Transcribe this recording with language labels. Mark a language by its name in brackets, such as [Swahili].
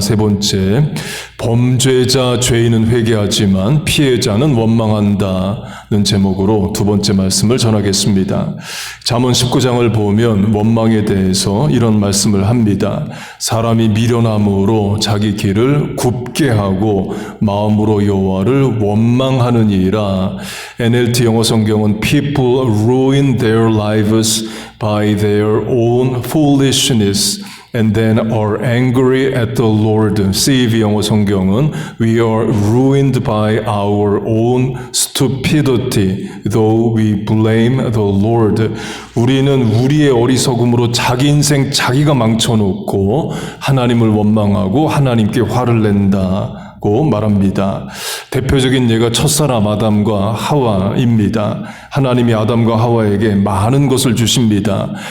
[Korean] 세 번째, 범죄자 죄인은 회개하지만 피해자는 원망한다는 제목으로 두 번째 말씀을 전하겠습니다. 잠언 19장을 보면 원망에 대해서 이런 말씀을 합니다. 사람이 미련함으로 자기 길을 굽게 하고 마음으로 여호와를 원망하느니라. [English] NLT [Korean] 영어 성경은 [English] People ruin their lives by their own foolishness and then are angry at the Lord. CEV [Korean] 영어 성경은 [English] We are ruined by our own stupidity, though we blame the Lord. [Korean] 우리는 우리의 어리석음으로 자기 인생 자기가 망쳐놓고 하나님을 원망하고 하나님께 화를 낸다. 말합니다. 대표적인 예가 첫사람 아담과 하와입니다. 하나님이 아담과 하와에게 많은 것을 주십니다.